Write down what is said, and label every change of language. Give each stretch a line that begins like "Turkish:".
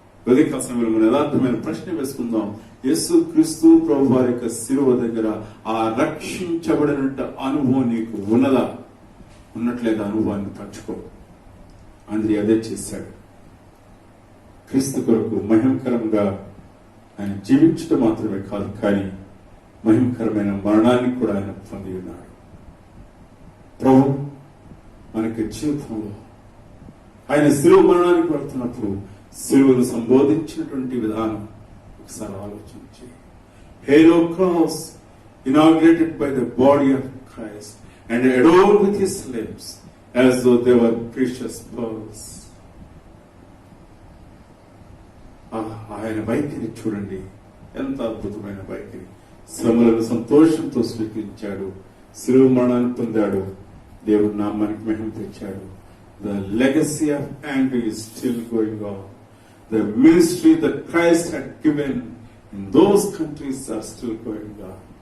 Telugu: ఉదయకాల సమయంలో మనం యథార్థమైన ప్రశ్న వేసుకుందాం. యేసు క్రీస్తు ప్రభు వారి యొక్క శిలువ దగ్గర ఆ రక్షించబడినట్టు అనుభవం నీకు ఉన్నదా? ఉన్నట్లేదా? అనుభవాన్ని పంచుకో. అందుకే అదే చేశాడు. క్రీస్తు కొరకు మహిమకరంగా ఆయన జీవించడం మాత్రమే కాదు, కానీ మహిమకరమైన మరణాన్ని కూడా ఆయన పొంది ఉన్నాడు. ప్రభు మనకి జీవితంలో ఆయన శిలువ మరణానికి వెళ్తున్నప్పుడు శిలువను సంబోధించినటువంటి విధానం ఒకసారి ఆలోచించి,
English: Hail o cross inaugurated by the body of Christ and adorned with his limbs as though they were precious pearls.
Telugu: ఆయన వైఖరి చూడండి, ఎంత అద్భుతమైన వైఖరి. శ్రమలను సంతోషంతో స్వీకరించాడు, శిలువ మరణాన్ని పొందాడు, దేవుడి నామానికి మహిమ తెచ్చాడు.
English: The legacy of Andrew is still going on. The ministry that Christ had given in those countries are still going on.